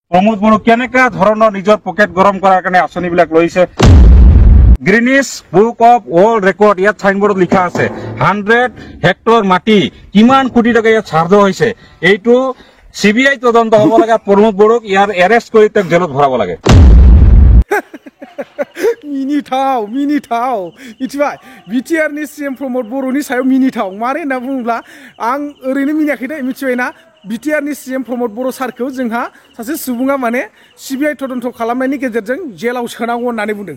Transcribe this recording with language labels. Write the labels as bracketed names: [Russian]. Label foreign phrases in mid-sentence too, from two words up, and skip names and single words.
[Assamese] প্ৰমোদ বড়ো কেনেকা ধৰণৰ নিজৰ পকেট গৰম কৰাৰ কাৰণে আঁচনিবিলাক লৈছে। গ্ৰীনিছ বুক অফ ৱৰ্ল্ড ৰেকৰ্ড ইয়াত চাইনবোৰ্ডত লিখা আছে 100 হেক্টৰ মাটি কিমান কোটি টকা ইয়াত চাৰ্জ হৈছে। এইটো CBI তদন্ত হ'ব লাগে। প্ৰমোদ বড়োক ইয়াৰ এৰেষ্ট কৰি তেওঁক জেলত ভৰাব লাগে। [Bodo] मिनिथाव मिथिबाय बिटिआरनि CM प्रमोद बर'नि सायाव मिनिथाव मारै होनना बुङोब्ला आं ओरैनो मिनियाखै दे मिथिबायना बिटिआरनि CM प्रमोद बर' सारखौ जोंहा सासे सुबुङा माने CBI तदन्त खालामनायनि गेजेरजों जेलाव सोनांगौ होननानै बुंदों।